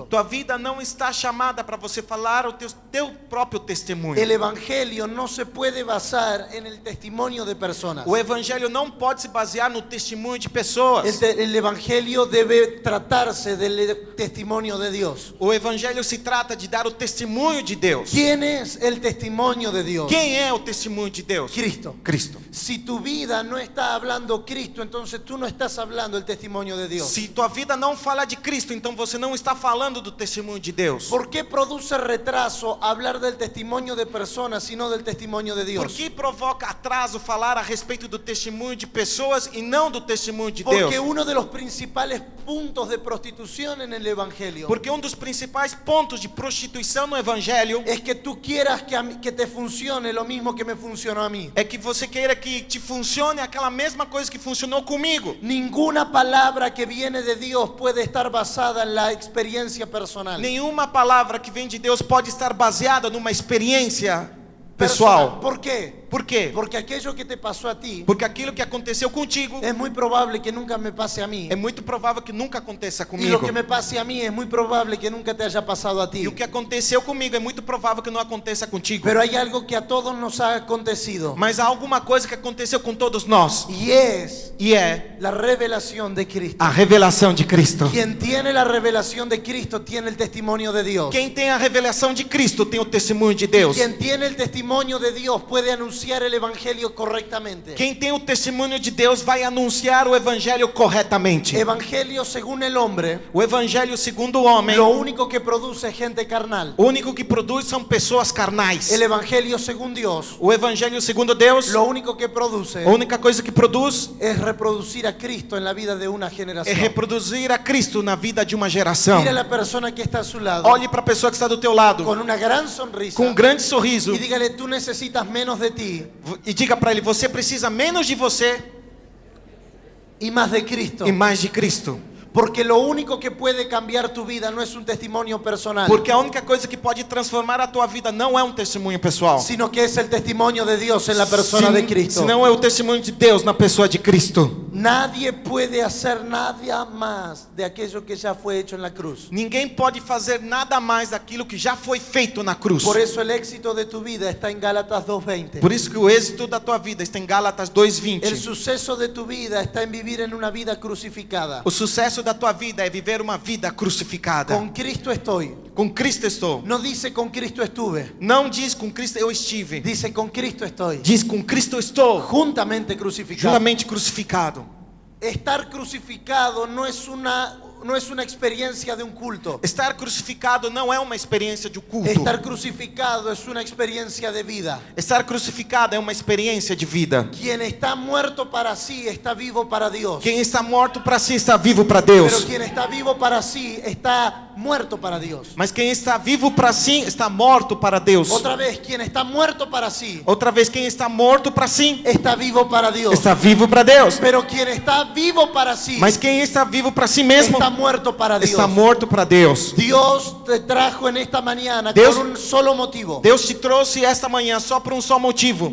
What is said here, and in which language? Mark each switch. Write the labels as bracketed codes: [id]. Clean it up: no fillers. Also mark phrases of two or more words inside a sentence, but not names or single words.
[pt] Tua vida não está chamada para você falar o teu próprio testemunho. [es] El evangelio no se puede basar en el testimonio de personas. [pt] O evangelho não pode se basear no testemunho de pessoas. [es] El evangelio debe tratarse del testimonio de Dios. [pt] O evangelho se trata de dar o testemunho de Deus. [es] ¿Quién es el testimonio de Dios? [pt] Quem é o testemunho de Deus? [es] Cristo. [pt] Cristo. [es] Si tu vida no está hablando Cristo, entonces tú no estás hablando el testimonio de Dios. [pt] Se tua vida não fala de Cristo, então você não está falando do testemunho de Deus. [es] ¿Por qué produce retraso hablar del testimonio de personas y no del testimonio de Dios? [pt] Por que provoca atraso falar a respeito do testemunho de pessoas e não do testemunho de Deus? [es] Porque uno de los principales puntos de prostitución en el evangelio [pt] Porque um dos principais pontos de prostituição no evangelho [es] es que tú quieras que te funcione lo mismo que me funcionó a mí. [pt] é que você queira que te funcione aquela mesma coisa que funcionou comigo. [es] Ninguna palabra que viene de Dios puede estar basada en la experiencia personal. [pt] Nenhuma palavra que vem de Deus pode estar baseada numa experiência pessoal. [es] ¿Por qué? [pt] Por quê? [es] Porque aquello que te pasó a ti [pt] Porque aquilo que aconteceu contigo [es] es muy probable que nunca me pase a mí. [pt] é muito provável que nunca aconteça [es] Y lo [pt] comigo. [es] que me pase a mí es muy probable que nunca te haya pasado a [pt] E [es] ti. [pt] o que aconteceu comigo é muito provável que não aconteça contigo. [es] Pero hay algo que a todos nos ha acontecido. [pt] Mas há alguma coisa que aconteceu com todos nós. [es] Y es [pt] E é [es] la revelación de Cristo. [pt] a revelação de Cristo. [es] Quien tiene la revelación de Cristo tiene el testimonio de Dios. [pt] Quem tem a revelação de Cristo tem o testemunho de Deus. [es] Quien tiene el testimonio de Dios puede anunciar el evangelio correctamente. [pt] Quem tem o testemunho de Deus vai anunciar o evangelho corretamente. [es] Evangelio según el hombre, [pt] O evangelho segundo o homem, [es] lo único que produce es gente carnal. [pt] o único que produz são pessoas carnais. [es] El evangelio según Dios, [pt] O evangelho segundo Deus, [es] lo único que produce [pt] a única coisa que produz [es] es reproducir a Cristo en la vida de una [pt] é [es] generación. [pt] reproduzir a Cristo na vida de uma geração. [es] Mira a la persona que está a su lado [pt] Olhe para a pessoa que está do teu lado [es] con una gran sonrisa [pt] com um grande sorriso [es] y dígale, tú necesitas menos de ti [pt] e diga para ele: você precisa menos de você [es] y más de Cristo. [pt] e mais de Cristo. [es] Porque lo único que puede cambiar tu vida no es un testimonio personal, [pt] Porque a única coisa que pode transformar a tua vida não é um testemunho pessoal, [es] sino que es el testimonio de Dios en la persona de Cristo. [pt] senão é o testemunho de Deus na pessoa de Cristo. [es] Nadie puede hacer nada más de aquello que ya fue hecho en la cruz. [pt] Ninguém pode fazer nada mais daquilo que já foi feito na cruz. [es] Por eso el éxito de tu vida está en Gálatas 2:20. [pt] Por isso que o êxito da tua vida está em Gálatas [es] El [pt] 2:20. [es] suceso de tu vida está en vivir en una vida crucificada. [pt] O sucesso da tua vida é viver uma vida crucificada. [es] Con Cristo estoy. [pt] Com Cristo estou. [es] No dice con Cristo estuve. [pt] Não diz com Cristo eu estive. [es] Dice con Cristo estoy. [pt] Diz com Cristo estou. [es] Juntamente crucificado. [pt] Juntamente crucificado. [es] Estar crucificado no es una experiencia de un culto. [pt] Estar crucificado não é uma experiência de culto. [es] Estar crucificado es una experiencia de vida. [pt] Estar crucificado é uma experiência de vida. [es] Quien está muerto para sí está vivo para Dios. [pt] Quem está morto para si está vivo para [es] Pero [pt] Deus. [es] quien está vivo para sí está muerto para Dios. [pt] Mas quem está vivo para si está morto para Deus. [es] Otra vez, quien está muerto para sí [pt] Outra vez, quem está morto para si [es] está vivo para Dios. [pt] está vivo para Deus. [es] Pero quien está vivo para sí [pt] Mas quem está vivo para si mesmo [es] está muerto para Dios. [pt] está morto para Deus. [es] Dios te trajo en esta mañana Dios- con un solo motivo. [pt] Deus te trouxe esta manhã só por um só motivo: